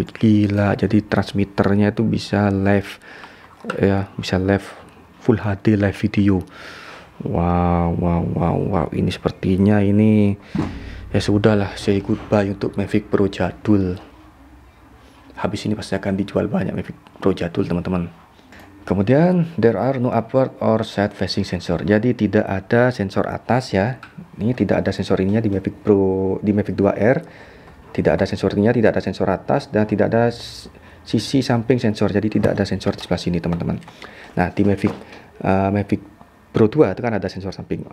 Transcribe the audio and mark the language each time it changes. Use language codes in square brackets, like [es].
[id] Gila, jadi transmitternya itu bisa live ya, bisa live full HD live video. Wow, ini sepertinya ini ya sudahlah, [en] say goodbye [id] untuk Mavic Pro jadul. Habis ini pasti akan dijual banyak Mavic Pro jadul teman-teman. Kemudian [en] there are no upward or side facing sensor. [id] Jadi tidak ada sensor atas ya. Ini tidak ada sensor ininya di Mavic Pro, di Mavic 2 Air. Tidak ada sensor ininya, tidak ada sensor atas, dan tidak ada sisi samping sensor. Jadi tidak ada sensor di sebelah sini teman-teman. Nah, di Mavic Pro 2 itu kan ada sensor samping.